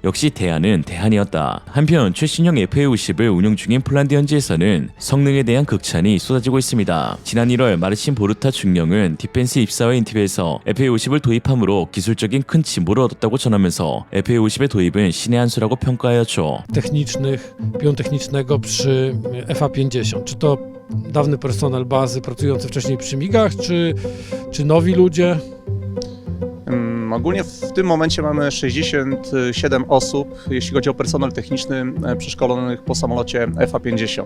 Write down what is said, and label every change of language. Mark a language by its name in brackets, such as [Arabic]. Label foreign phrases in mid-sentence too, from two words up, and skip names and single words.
[Korean] 역시 대안은 대안이었다. 한편 최신형 FA-50을 운용 중인 폴란드 현지에서는 성능에 대한 극찬이 쏟아지고 있습니다. 지난 1월 마르친 보르타 중령은 디펜스 입사와 인터뷰에서 FA-50을 도입함으로 기술적인 큰 진보를 얻었다고 전하면서 FA-50의 도입은 신의 한 수라고 평가하였죠. [Polish] Pionu technicznego przy FA-50. Czy to dawny personel bazy pracujący wcześniej przy MIG-ach, czy nowi ludzie? Ogólnie w tym momencie mamy 67 osób, jeśli chodzi o personel techniczny przeszkolonych po samolocie FA-50.